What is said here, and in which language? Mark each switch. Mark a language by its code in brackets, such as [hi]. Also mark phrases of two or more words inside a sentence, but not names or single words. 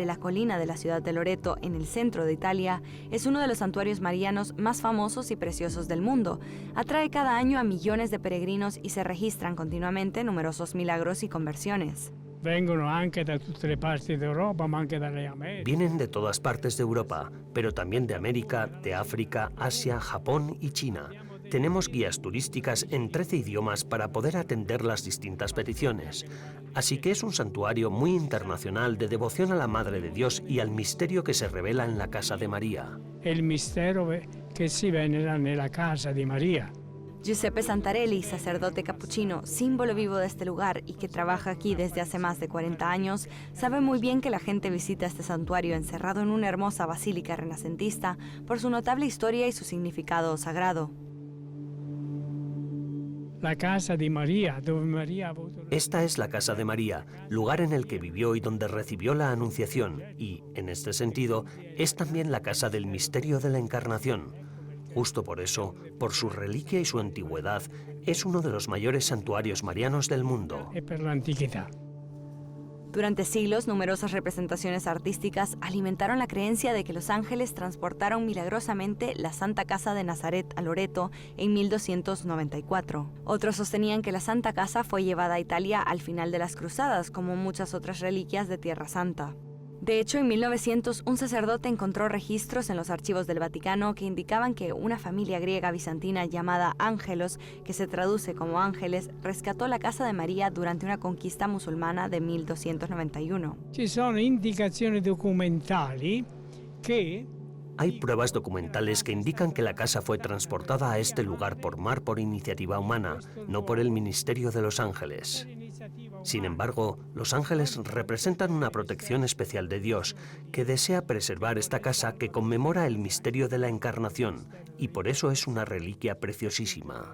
[es] la colina de la ciudad de Loreto, en el centro de Italia, es uno de los santuarios marianos más famosos y preciosos del mundo. Atrae cada año a millones de peregrinos y se registran continuamente numerosos milagros y conversiones. [it] Vengono anche da tutte le parti d'Europa, ma anche dalle Americhe. [es] Vienen de todas partes de Europa, pero también de América, de África, Asia, Japón y China. Tenemos guías turísticas en 13 idiomas para poder atender las distintas peticiones. Así que es un santuario muy internacional de devoción a la Madre de Dios y al misterio que se revela en la casa de María. [it] È il mistero che si venera nella casa di Maria. Giuseppe Santarelli, [es] sacerdote capuchino, símbolo vivo de este lugar y que trabaja aquí desde hace más de 40 años, sabe muy bien que la gente visita este santuario encerrado en una hermosa basílica renacentista por su notable historia y su significado sagrado. [it] La casa di Maria, dove Maria ha avuto... [es] Esta es la casa de María, lugar en el que vivió y donde recibió la Anunciación, y, en este sentido, es también la casa del misterio de la Encarnación. Justo por eso, por su reliquia y su antigüedad, es uno de los mayores santuarios marianos del mundo. [it] E per l'antichità. [es] Durante siglos, numerosas representaciones artísticas alimentaron la creencia de que los ángeles transportaron milagrosamente la Santa Casa de Nazaret a Loreto en 1294. Otros sostenían que la Santa Casa fue llevada a Italia al final de las Cruzadas, como muchas otras reliquias de Tierra Santa. De hecho, en 1900, un sacerdote encontró registros en los archivos del Vaticano que indicaban que una familia griega bizantina llamada Ángelos, que se traduce como ángeles, rescató la casa de María durante una conquista musulmana de 1291. [it] Ci sono indicazioni documentali che... [es] Hay pruebas documentales que indican que la casa fue transportada a este lugar por mar por iniciativa humana, no por el ministerio de los ángeles. Sin embargo, los ángeles representan una protección especial de Dios, que desea preservar esta casa que conmemora el misterio de la Encarnación, y por eso es una reliquia preciosísima.